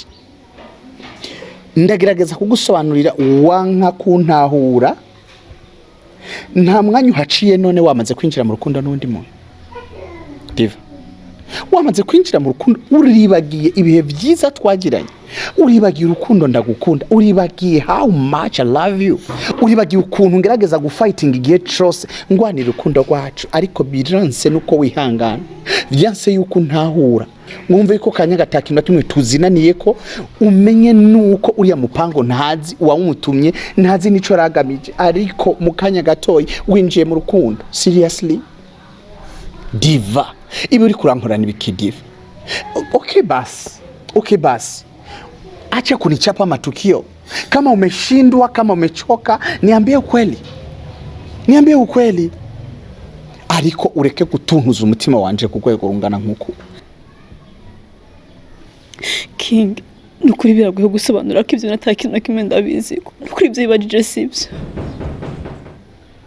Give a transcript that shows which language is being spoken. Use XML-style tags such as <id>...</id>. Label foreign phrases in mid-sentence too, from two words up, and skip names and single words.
<rn>Ndagerageza kugusobanurira wanka kuntahura. Nta mwanya uhaciye none wamaze kwinjira mu rukundo n'undi muntu. Diva, wamaze kwinjira mu rukundo uribagiye ibihe byiza twagiranye. Uribagiye urukundo ndagukunda. Uribagiye</rn> <en>how much I love you.</en> <rn>Uribagiye ukuntu ngerageza gufighting igihe cyose ngwanira urukundo rwacu, ariko biranse nuko wihangana. Byanse yuko ntahura. Mwumve yuko Kanyaga ataki na tumwe tuzinaniye ko umenye nuko uriya mupango ntazi uwumutumye, ntazi nico ragamije, ariko mu kanya gatoyi winjiye mu rukundo.</rn> <en>Seriously?</en> <rn>Diva, ibi uri kurankorana ibiki Diva?</rn> <sw>Okay basi. Acha kunichapa matukio. Kama umeshindwa, kama umechoka, niambie ukweli.</sw> <rn>Ariko ureke gutuntuza umutima wanje ku rwego rungana nkuko. King, nukuri biragoye gusobanura ko ivyo natakintu na kimwe ndabizi. Nukuri ivyo ibajije sivyo.</rn>